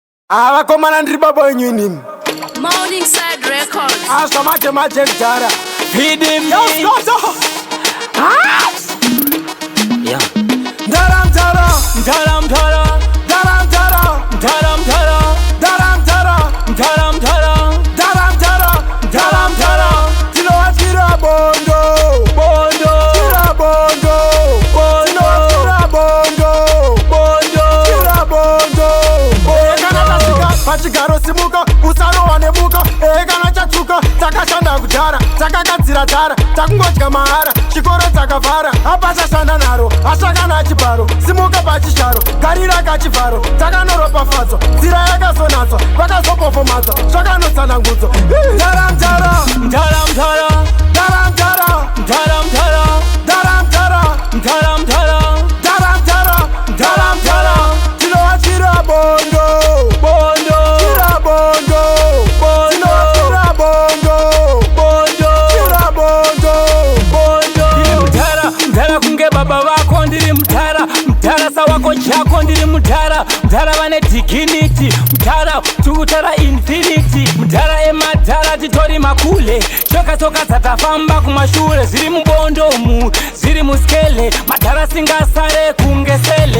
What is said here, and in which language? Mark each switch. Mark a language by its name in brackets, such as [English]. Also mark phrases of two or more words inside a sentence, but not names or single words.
[Shona] Avakomana ndiri baba wenyu inini. Morning Side Records. Aswa mate mtara. [English] Feed him. Yeah. [Shona] Mtara mtara. Mtara mtara. Mtara mtara. Mtara mtara. Mtara mtara. Mtara mtara. Mtara mtara. Mtara mtara. Tinowatira bondo. Bondo. Tira bondo. Bondo. Tinowatira bondo. Bondo. Tira bondo. Kana tasika pachigaro simuka usaro wanebuka. Kana chachuka takashanda kudhara takagadzira dhara takungodya mahara chikoro takavhara apachashanda naro ashakana chibharo simuka pachisharo garira kachivharo takanorobafadzwa nzira yakazonatswa vakazopofomadzwa zvakanosanangudzo mtara mtara Mtara mtara. mtara mtara Mtara mtara. mtara mtara Mtara mtara. mtara mtara mtara mtara tinowatira bondo Bondo. tira bondo Bondo. tinowatira bondo Bondo. tira bondo Bondo. Ndiri mtara. Mtara kunge baba vako ndiri mtara. Mtara sawako chako ndiri mtara. Mtara vane dignity. Mtara tukutara infinity. Mtara emadhara titori makule. Shoka dzatafamba kumashure ziri mubondomu ziri muskele madhara singasare kunge sele.